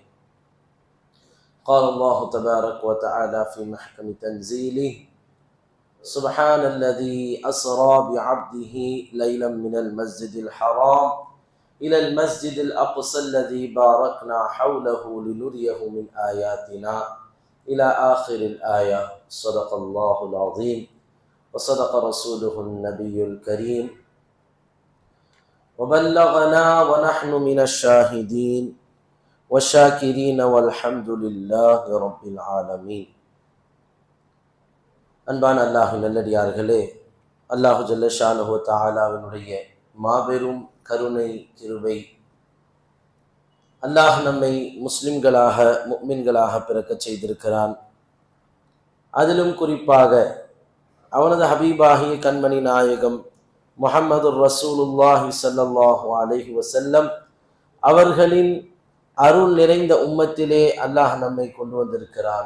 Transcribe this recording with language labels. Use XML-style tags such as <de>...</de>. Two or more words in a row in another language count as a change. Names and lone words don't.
<ar>قال الله تبارك وتعالى في محكم تنزيله: سبحان الذي أسرى بعبده ليلا من المسجد الحرام إلى المسجد الأقصى الذي باركنا حوله لنريه من آياتنا إلى آخر الآية. صدق الله العظيم وصدق رسوله النبي الكريم وبلغنا ونحن من الشاهدين والشاكرين والحمد لله رب العالمين.</ar> <ta>அன்பான அல்லாஹ்வின் நல்லடியார்களே,</ta> <ar>الله جل شأنه</ar> <ta>தஆலாவினுடைய மாபெரும் கருணை கிருபை, அல்லாஹ் நம்மை முஸ்லிம்களாக முஃமின்களாக பிறக்கச் செய்திருக்கிறான். அதிலும் குறிப்பாக அவனது ஹபீபாகிய கண்மணி நாயகம் முஹம்மது</ta> <ar>رسول الله صلى الله عليه وسلم</ar> <ta>அவர்களின் அருள் நிறைந்த உம்மத்திலே அல்லாஹ் நம்மை கொண்டு வந்திருக்கிறான்.</ta>